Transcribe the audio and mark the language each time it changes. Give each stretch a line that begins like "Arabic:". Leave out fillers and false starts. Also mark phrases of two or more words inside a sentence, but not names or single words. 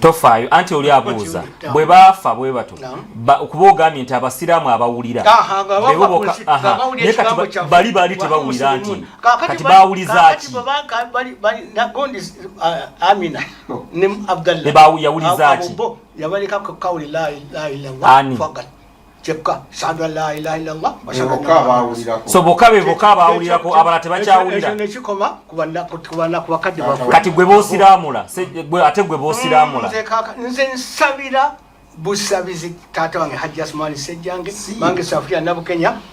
Ganda: tofaayo anti oli abuuza bwe baafa bwe bato okuba ogambye nti abasiraamu abawulira bali tebawulira nti kati bawuliza ki Amina ne Abdallah yawuliza ki yabaleka ku kawuli
Arabic: لا إله إلا الله
Ganda: fakat kyekka shahada
Arabic: لا إله إلا الله
Ganda: so boka bawulirako abalala tebakyawulira nekikoma kubana kubakadde kati gwe boosiraamula ate gwe boosiraamula nze nsabira busabizi taata wange Hajji Asmani Sejjange bange Safia Nabukenya